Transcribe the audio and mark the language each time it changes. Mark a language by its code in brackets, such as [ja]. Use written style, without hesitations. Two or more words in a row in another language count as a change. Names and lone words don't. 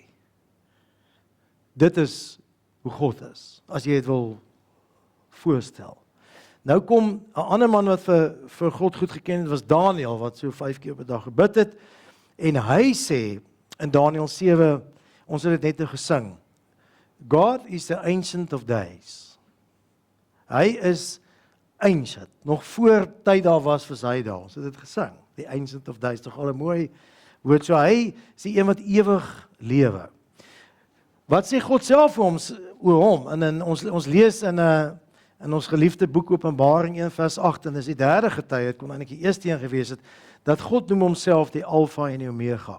[af] Dit is hoe God is, as jy dit wil voorstel. Nou kom 'n ander man wat vir God goed geken het, was Daniel, wat so 5 keer per dag gebid het, en hy sê, in Daniel 7, ons het dit net nou gesing, [en] God is the ancient of days. [af] Hy is ancient, nog voor tyd daar was hy daar, ons het dit gesing, die [en] ancient of days, [af] toch al 'n mooi woord, so hy is die een wat ewig lewe. Wat sê God self oor hom? En ons lees in ons geliefde boek Openbaring 1 vers 8, en dis die derde getuie, het kon eintlik die eerste een gewees het, dat God noem homself die Alpha en die Omega.